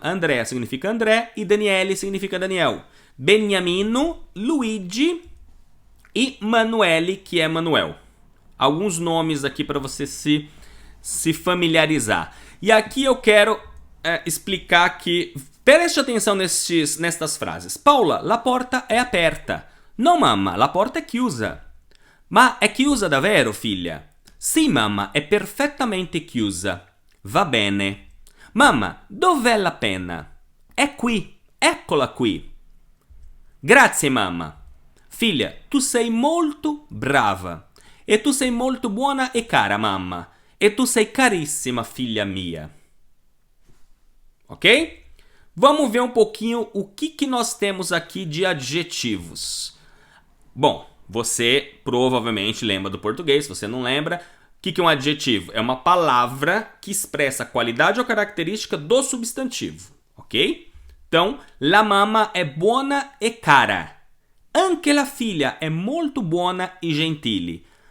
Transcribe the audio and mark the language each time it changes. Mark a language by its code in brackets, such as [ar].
[pt] Andrea significa André e Daniele significa Daniel. Beniamino, Luigi e Manuele, que é Manuel. Alguns nomes aqui para você se familiarizar. E aqui eu quero explicar que... Preste atenção nestas frases. [it] Paula, la porta è aperta. No, mamma, la porta è chiusa. Ma è chiusa davvero, figlia? Sì, mamma, è perfettamente chiusa. Va bene. Mamma, dov'è la penna? È qui, eccola qui. Grazie, mamma. Figlia, tu sei molto brava. E tu sei molto buona e cara, mamma. E tu sei carissima, filha mia. Ok? [pt] Vamos ver um pouquinho o que nós temos aqui de adjetivos. Bom, Você provavelmente lembra do português, se você não lembra. O que é um adjetivo? É uma palavra que expressa a qualidade ou característica do substantivo, ok? [it] Então, la mamma è buona e cara. Anche la figlia è molto buona e gentile.